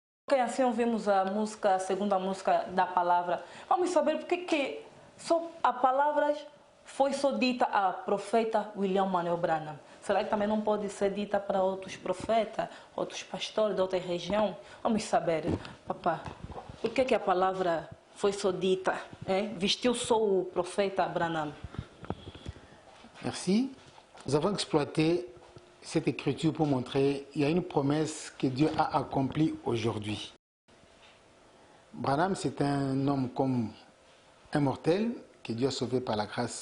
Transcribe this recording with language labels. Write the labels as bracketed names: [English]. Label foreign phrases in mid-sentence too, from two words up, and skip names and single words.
[Portuguese] que assim ouvimos a segunda música da palavra, vamos saber porque que só a palavra foi só dita a profeta William Manuel Branham. Será que também não pode ser dita para outros profetas, outros pastores de outra região? Vamos saber, papá, por que a palavra foi só dita, vestiu só o profeta Branham? [French] Merci. Nous avons exploité cette écriture pour montrer qu'il y a une promesse que Dieu a accomplie aujourd'hui. Branham, c'est un homme comme un mortel que Dieu a sauvé par la grâce.